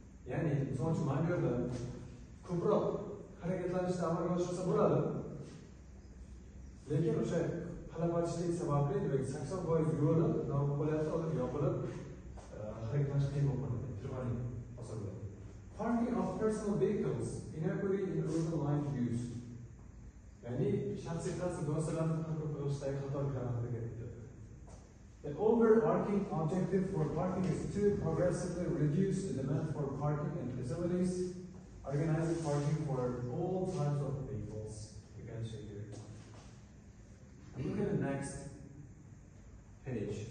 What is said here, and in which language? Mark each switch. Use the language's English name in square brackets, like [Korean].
[Uzbek] Ya'ni, misol uchun mana bu yerda ko'proq harakatlanishni amalga oshirsa bo'ladi. Lekin o'sha talabchilik sababli 80% yo'li nima bo'lyapti, hozir yopilib harakatlanish qiyin bo'lib qoladi. Tirmaniy hosilda. [English] Parking of personal vehicles inequity in urban land use. [Uzbek] Ya'ni shaxsiy transport vositalarini park qilishidagi xatoliklarni haqida gapirdi. [English] The overarching objective for parking is to progressively reduce the demand for parking and facilities, organizing parking for all types of vehicles. You can see here. Look at the next page.